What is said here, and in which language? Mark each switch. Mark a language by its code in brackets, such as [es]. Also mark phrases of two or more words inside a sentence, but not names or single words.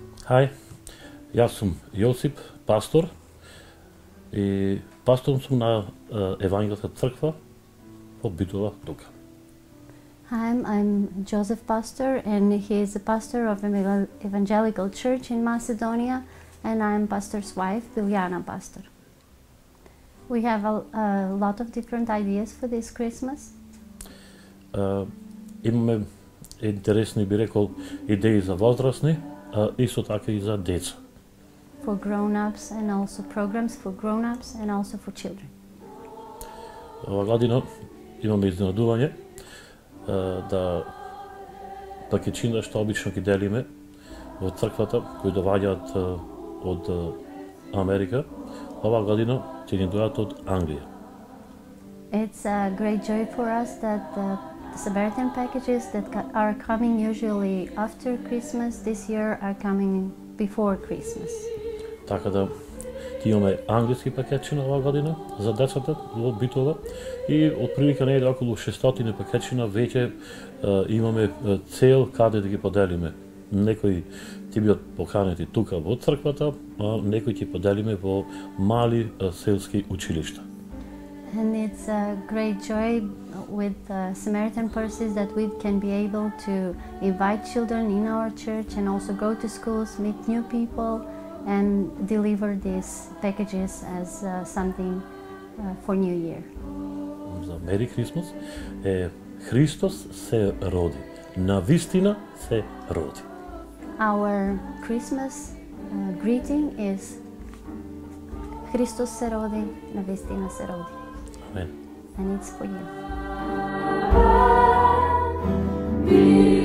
[mk] Hi, јас сум Јосип, пастор, и пастором сум на Евангелска црква во Битола тука. [en] Hi, I'm Joseph Pastor, and he is the pastor of Evangelical Church in Macedonia, and I'm pastor's wife, Biljana Pastor. We have a lot of different ideas for this Christmas. [mk] Имаме интересни, би рекол, идеи за возрастни, исто така и за деца. [en] For grown-ups, and also programs for grown-ups and also for children. [mk] Ова година имаме изненадување да пакетчина што обично ги делиме во црквата, кои доаѓаат од Америка, ова година ќе ни доаѓаат од Англија. [en] It's a great joy for us that the Samaritan packages that are coming usually after Christmas this year are coming before Christmas. [mk] Така да имаме англиски пакетчина ова година за децата во Битола и отприлика негде околу 600 пакетчина веќе имаме цел каде да ги поделиме. Некои ќе бидат поканети тука во црквата, а некои ќе поделиме во мали селски училишта. [en] And it's a great joy with Samaritan purses that we can be able to invite children in our church and also go to schools, meet new people, and deliver these packages as something for New Year. [mk] За [en] Merry Christmas [mk] е Христос се роди. Навистина се роди. [en] Our Christmas greeting is [mk] Христос се роди, навистина се роди. [en] Amen. And it's for you.